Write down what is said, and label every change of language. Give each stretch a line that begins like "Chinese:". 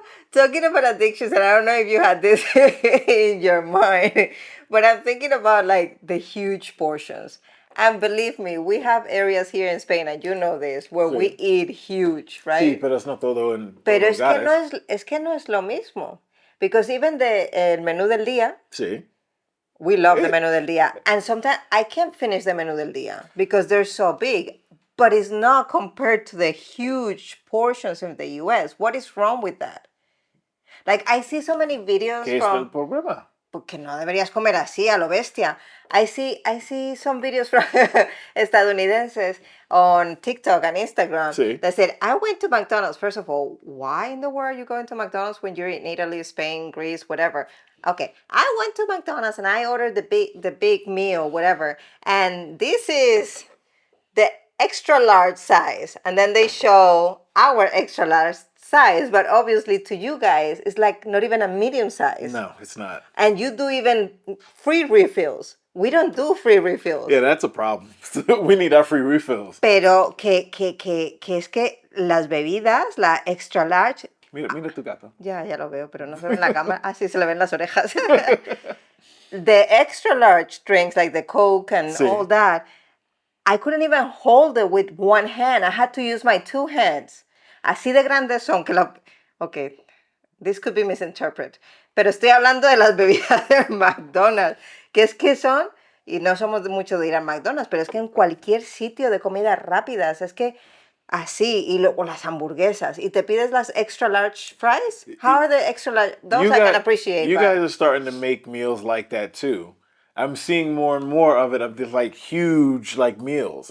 English: Talking about addictions, and I don't know if you had this in your mind, but I'm thinking about like the huge portions. And believe me, we have areas here in Spain, and you know this, where we eat huge,
Spanish: Sí,
English: right?
Spanish: pero es no todo en Pero todos lugares. es que no es lo mismo.
English: Because even el menú del día,
Spanish: Sí.
English: we love the menú del día. And sometimes I can't finish the menú del día because they're so big. But it's not compared to the huge portions in the US. What is wrong with that? Like, I see so many videos
Spanish: ¿Qué es el problema? Porque no deberías comer así a lo bestia.
English: I see some videos from estadounidenses on TikTok and Instagram
Spanish: Sí.
English: that said, I went to McDonald's. First of all, why in the world are you going to McDonald's when you're in Italy, Spain, Greece, whatever? Okay, I went to McDonald's and I ordered the big meal, whatever. And this is the extra large size, and then they show our extra large size, but obviously to you guys it's like not even a medium size. No, it's not. And you do even free refills We don't do free refills. Yeah, that's a problem. We need our free refills.
Spanish: Pero que es que las bebidas, la extra large. Mira tu gato. Ya lo veo, pero no se ve en la cámara. Así se le ven las orejas.
English: The extra large drinks like the Coke and all that, I couldn't even hold it with one hand. I had to use my two hands.
Spanish: Así de grandes son que
English: Okay, this could be misinterpreted.
Spanish: Pero estoy hablando de las bebidas de McDonald's, que son, y no somos mucho de ir a McDonald's, pero es que en cualquier sitio de comidas rápidas, es que así, o las hamburguesas, y te pides las extra large fries.
English: How are the extra large? Those I can appreciate. You guys are starting to make meals like that too. I'm seeing more and more of it, of this like huge like meals.